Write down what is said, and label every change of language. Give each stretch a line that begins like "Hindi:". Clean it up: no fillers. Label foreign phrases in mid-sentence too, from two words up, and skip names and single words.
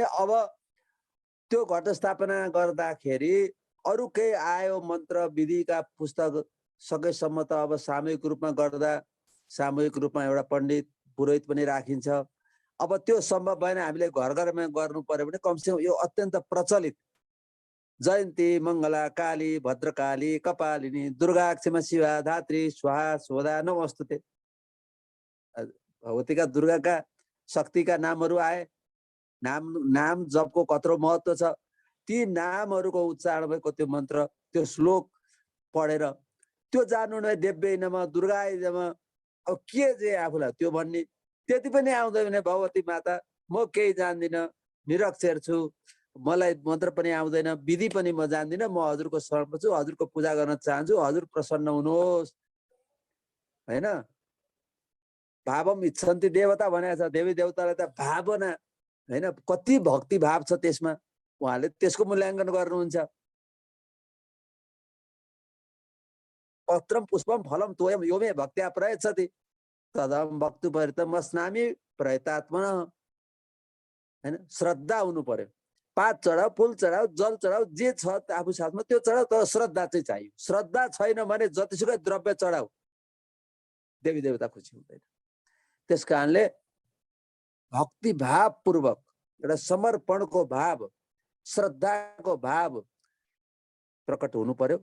Nepali: अब त्यो घटस्थापना गर्दाखेरि अरू केही आयो मन्त्र विधिका पुस्तक सकेसम्म त अब सामूहिक रूपमा गर्दा सामूहिक रूपमा एउटा पण्डित पुरोहित पनि राखिन्छ। अब त्यो सम्भव भएन, हामीले घर घरमा गर्नु पर्यो भने कमसेकम यो अत्यन्त प्रचलित
Sanskrit: जयन्ती मङ्गला काली भद्रकाली कपालिनी दुर्गा क्षमा शिवा धात्री स्वाहा स्वधा नमस्तुते,
Nepali: भगवतीका दुर्गाका शक्तिका नामहरू आए। नाम जपको कत्रो महत्त्व छ। ती नामहरूको उच्चारण भएको त्यो मन्त्र, त्यो श्लोक पढेर त्यो जान्नु नै
Sanskrit: देव्यै नमः दुर्गाय नमः।
Nepali: अब के चाहिँ आफूलाई त्यो भन्ने त्यति पनि आउँदैन भने भगवती माता म केही जान्दिनँ, निरक्षर छु, मलाई मन्त्र पनि आउँदैन, विधि पनि म जान्दिनँ, म हजुरको शरणमा छु, हजुरको पूजा गर्न चाहन्छु, हजुर प्रसन्न हुनुहोस् हैन।
Sanskrit: भावम इच्छन्ति देवता
Nepali: भनेको छ, देवी देवतालाई त भावना हैन, कति भक्ति भाव छ त्यसमा, उहाँले त्यसको मूल्याङ्कन गर्नुहुन्छ।
Sanskrit: पत्रम पुष्पम फलम तोयम यो मे भक्त्या प्रयच्छति तदहं भक्तु परितम अस्नामि प्रयतात्मना हैन।
Nepali: श्रद्धा हुनु पर्यो। पात चढाऊ, फुल चढाऊ, जल चढाऊ, जे छ आफू साथमा त्यो चढाऊ, तर श्रद्धा चाहिँ चाहियो। श्रद्धा छैन भने जतिसुकै द्रव्य चढाऊ देवी देवता खुसी हुँदैन। त्यस कारणले भक्ति भाव पूर्वक एउटा समर्पणको भाव, श्रद्धाको भाव प्रकट हुनु पर्यो।